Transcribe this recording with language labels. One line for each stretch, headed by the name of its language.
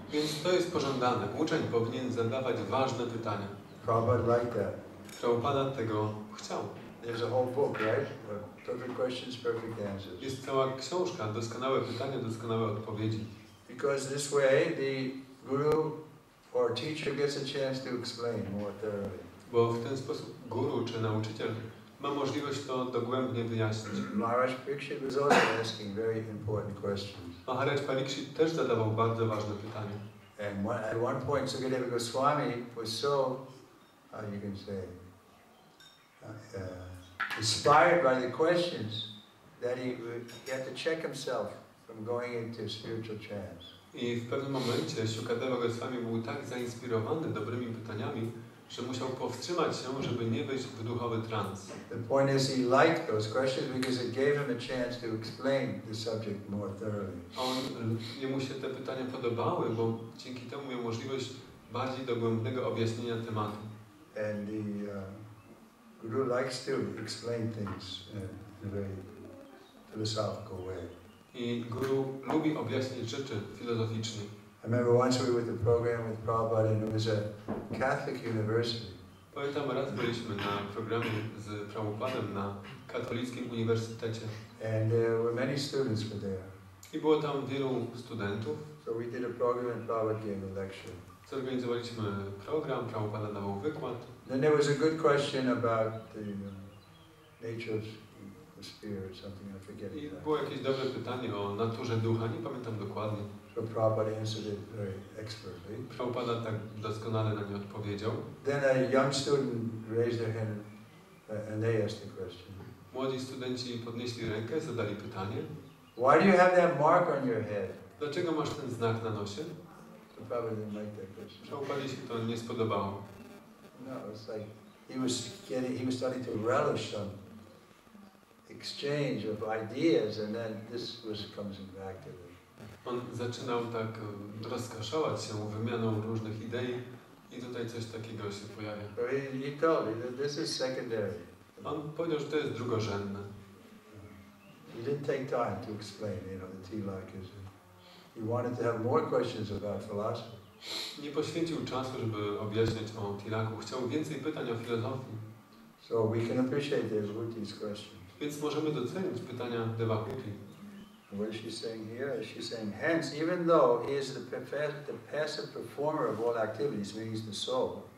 Polish: Więc to jest pożądane. Uczeń powinien zadawać ważne pytania.
English: Prabhupada liked that.
Polish: Prabhupada tego chciał.
English: There's a whole book, right? Perfect questions, perfect answers.
Polish: Jest cała książka, doskonałe pytania, doskonałe odpowiedzi.
English: Because this way the guru or teacher gets a chance to explain more thoroughly.
Polish: Bo w ten sposób guru czy nauczyciel ma możliwość to dogłębnie wyjaśnić.
English: Maharaj Pariksit was also asking very important questions.
Polish: Maharaj Pariksit też zadawał bardzo ważne pytania.
English: And at one point, Sukadeva Swami was so, you can say, inspired by the questions that he had to check himself from going into spiritual trance.
Polish: I w pewnym momencie Sukadeva Goswami był tak zainspirowany dobrymi pytaniami, że musiał powstrzymać się, żeby nie wejść w duchowy trans.
English: The point is, he liked those questions because it gave him a chance to explain the subject more thoroughly.
Polish: Jemu się te pytania podobały, bo dzięki temu miał możliwość bardziej dogłębnego objaśnienia tematu.
English: And the guru likes to explain things in a very philosophical way.
Polish: I guru lubi objaśnić rzeczy filozoficznie.
English: I remember once we were with the program with Prabhupada, and it was a Catholic university.
Polish: Pamiętam, raz byliśmy na programie z Prabhupadem na katolickim uniwersytecie.
English: And there were many students were there.
Polish: I było tam wielu studentów.
English: So we did a program and Prabhupada gave a lecture.
Polish: Zorganizowaliśmy program, Prabhupada dawał wykład.
English: Then there was a good question about the nature of spirit, something I forget.
Polish: I było jakieś dobre pytanie o naturze ducha, nie pamiętam dokładnie.
English: So Prabhupada answered it very expertly.
Polish: Prabhupada tak doskonale na nie odpowiedział.
English: Then a young student raised their hand and they asked the question.
Polish: Młodzi studenci podnieśli rękę, zadali pytanie.
English: Why do you have that mark on your head?
Polish: Dlaczego masz ten znak na nosie?
English: So Prabhupada didn't like that question.
Polish: Prabhupadzie się to nie spodobało.
English: No, it's like he was starting to relish some exchange of ideas, and then this comes back to the...
Polish: On zaczynał tak rozkoszować się wymianą różnych idei i tutaj coś takiego się pojawia.
English: He told me that this is secondary.
Polish: On powiedział, że to jest drugorzędne.
English: He didn't take time to explain, the Tilak. He wanted to have more questions about philosophy.
Polish: Nie poświęcił czasu, żeby objaśniać o Tilaku. Chciał więcej pytań o filozofii.
English: So we can appreciate Devahuti's question.
Polish: Więc możemy docenić pytania Devahuti.
English: What is she saying here? She's saying, hence, even though he is the passive performer of all activities, means the soul.